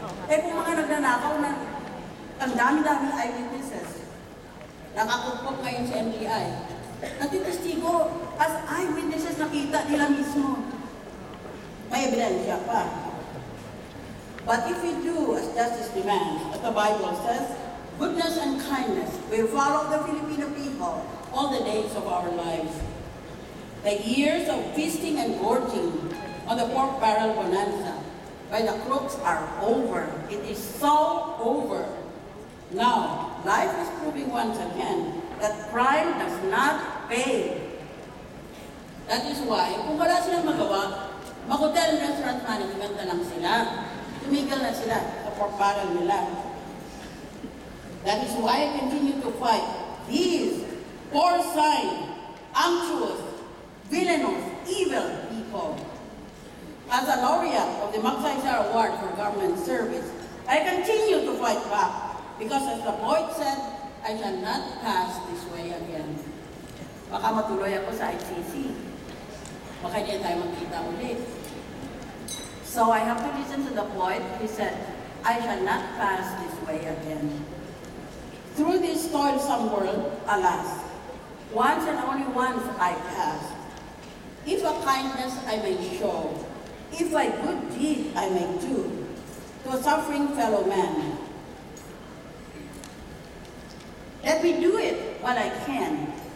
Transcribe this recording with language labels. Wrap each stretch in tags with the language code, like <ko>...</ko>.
<tl>Eh kung mga nagnanakaw na ang dami-dami eyewitnesses, nakakupok ngayon sa NBI, natitistigo as eyewitnesses nakita nila mismo. May ebidensya pa.</tl> <en>But if we do as justice demands, as the Bible says, goodness and kindness will follow the Filipino people all the days of our lives. The years of feasting and gorging on the pork barrel bonanza by the crooks are over. It is so over. Now, life is proving once again that crime does not pay. That is why,</en> <tl>kung wala silang magawa, mag-hotel restaurant management na lang sila. Tumigil na sila sa pork barrel nila.</tl> <en>That is why I continue to fight these porcine, unctuous, villainous, evil people. As a laureate of the Magsaysay Award for Government Service, I continue to fight back because as the poet said, I shall not pass this way again.</en> <tl>Baka matuloy ako sa ICC. Baka hindi tayo magkita ulit.</tl> <en>So I have to listen to the poet. He said, I shall not pass this way again. Through this toilsome world, alas, once and only once I pass. If a kindness I may show, if a good deed I may do, to a suffering fellow man, let me do it while I can.</en>